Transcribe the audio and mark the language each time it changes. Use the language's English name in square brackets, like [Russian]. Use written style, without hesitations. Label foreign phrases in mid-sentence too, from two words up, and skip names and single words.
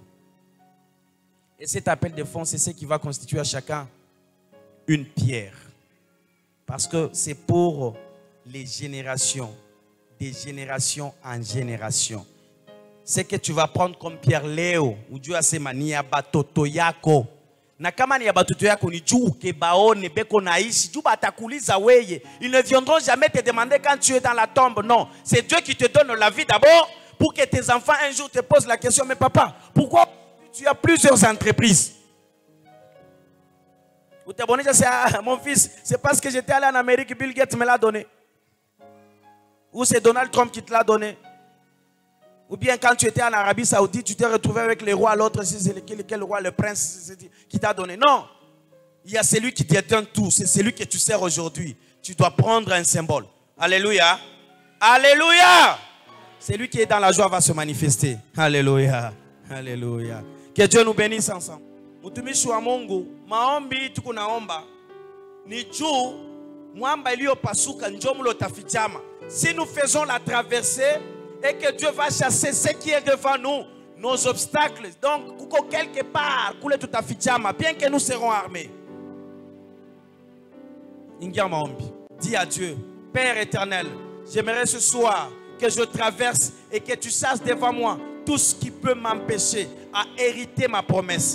[French] Et cet appel de fonds, c'est ce qui va constituer à chacun une pierre. Parce que c'est pour les générations, des générations en génération. C'est que tu vas prendre comme pierre Léo, ou Dieu a ses manières, [Swahili] batoto yako. Na kama ni ya batoto yako ni juu kebaone beko naishi juu batakuliza weye. [French] Ils ne viendront jamais te demander quand tu es dans la tombe. Non, c'est Dieu qui te donne la vie d'abord pour que tes enfants un jour te posent la question, mais papa, pourquoi tu as plusieurs entreprises? Ou t'abonner, c'est mon fils, c'est parce que j'étais allé en Amérique, Bill Gates me l'a donné. Ou c'est Donald Trump qui te l'a donné. Ou bien quand tu étais en Arabie Saoudite, tu t'es retrouvé avec les rois, l'autre, c'est lequel roi, le prince qui t'a donné. Non, il y a celui qui détient tout, c'est celui que tu sers aujourd'hui. Tu dois prendre un symbole. Alléluia. Alléluia. Celui qui est dans la joie va se manifester. Alléluia. Alléluia. Que Dieu nous bénisse ensemble. [Swahili] Mtumishi wa Mungu, maombi tukunaomba ni juu mwamba iliyopasuka njoo mlo tafichama. [French] Si nous faisons la traversée et que Dieu va chasser ce qui est devant nous, nos obstacles, donc kuko quelque part [Swahili] kule tutafichama, [French] bien que nous serons armés. [Swahili] Ingia maombi. [French] Dis à Dieu, Père éternel, j'aimerais ce soir que je traverse et que tu chasses devant moi tout ce qui peut m'empêcher à hériter ma promesse.